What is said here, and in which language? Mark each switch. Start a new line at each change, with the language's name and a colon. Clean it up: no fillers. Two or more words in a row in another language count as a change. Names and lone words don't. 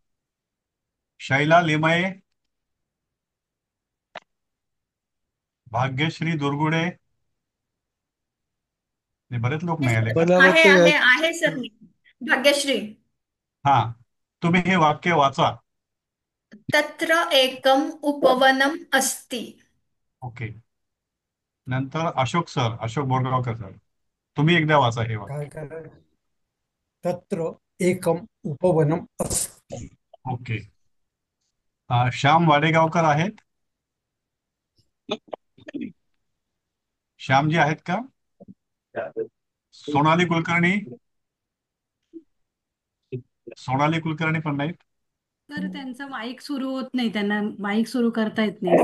Marathi: शैला लिमये, भाग्यश्री दुर्गुडे. हे बरेच लोक नाही आले का? मला आहे वाटतं आहे आहे सर मी भाग्यश्री. हा, तुम्ही हे वाक्य वाचा.
Sanskrit: तत्र एकम उपवनम अस्ति.
Marathi: ओके. नंतर अशोक सर, अशोक बोरगावकर सर, तुम्ही एकदा वाचा हे काय वाक्य.
Sanskrit: काय तत्र एकम उपवनम अस्ति.
Marathi: ओके. श्याम वाडेगावकर आहेत? श्यामजी आहेत का? सोनाली कुलकर्णी? सोनाली कुलकर्णी पण नाहीत. तर त्यांचा माईक सुरू होत नाही, त्यांना माईक सुरू करता येत नाही.